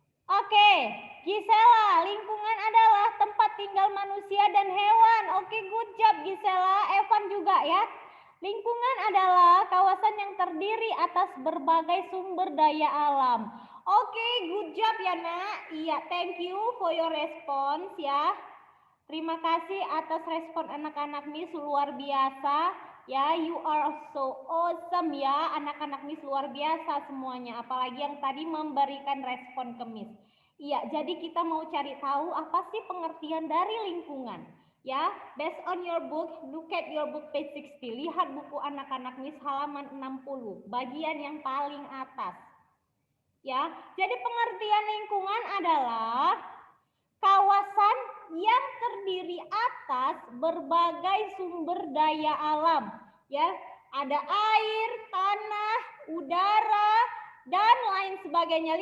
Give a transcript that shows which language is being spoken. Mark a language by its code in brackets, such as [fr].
[id] Oke, Gisela, lingkungan adalah tempat tinggal manusia dan hewan. Oke, [en] good job [id] Gisela. Evan juga ya. Lingkungan adalah kawasan yang terdiri atas berbagai sumber daya alam. Oke, [en] good job [id] ya nak. [en] Iya, thank you for your response ya. [id] Terima kasih atas respon anak-anak Miss, luar biasa. Ya, [en] you are so awesome [id] ya, anak-anak Miss luar biasa semuanya. Apalagi yang tadi memberikan respon ke Miss. Iya, jadi kita mau cari tahu apa sih pengertian dari lingkungan. [en] Ya, based on your book, look at your book page 60. [id] Lihat buku anak-anak Miss halaman 60, bagian yang paling atas. Ya, jadi pengertian lingkungan adalah kawasan yang terdiri atas berbagai sumber daya alam, ya, ada air, tanah, udara, dan lain sebagainya.